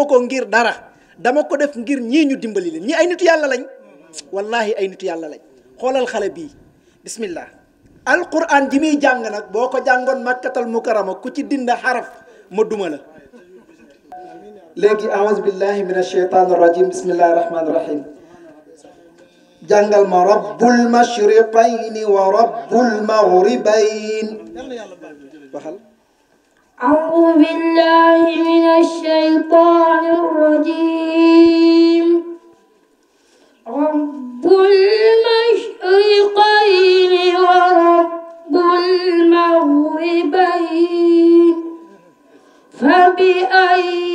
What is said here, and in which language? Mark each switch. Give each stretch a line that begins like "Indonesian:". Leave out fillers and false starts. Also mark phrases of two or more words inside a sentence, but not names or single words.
Wolof: ko ngir dara dama ko def ngir ñii ñu dimbali leen ñii ay nitu yàlla lañ wallahi ay nitu yàlla lañ xoolal xale bii bismillah alquran ji muy jàng nag boo ko jàngoon makkatal mukarama ku ci dinda xaraf ma duma la léegi
Arabic: أعوذ بالله من الشيطان الرجيم بسم الله الرحمن الرحيم
Wolof: jàngal ma
Arabic: رب المشرقين ورب المغربين
Wolof: waxal
Arabic: أعوذ بالله من الشيطان الرجيم رب المشرقين ورب المغربين فبأي